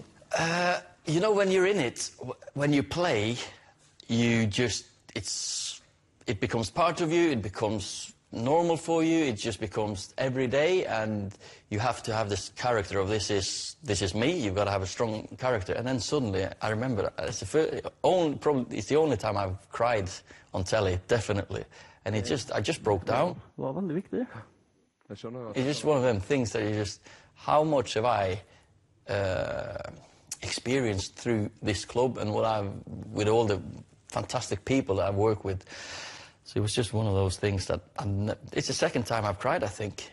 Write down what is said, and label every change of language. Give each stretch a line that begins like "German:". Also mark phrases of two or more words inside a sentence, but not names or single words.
English: You know, when you're in it, when you play, it becomes part of you, it becomes normal for you, it just becomes every day, and you have to have this character of this is me. You've got to have a strong character. And then suddenly, I remember, it's the only time I've cried on telly, definitely. And I just broke down.
Norwegian: Det var veldig viktig.
English: It's just one of them things that you just, how much have I experienced through this club, and with all the fantastic people that I've worked with. So it was just one of those things that it's the second time I've cried, I think.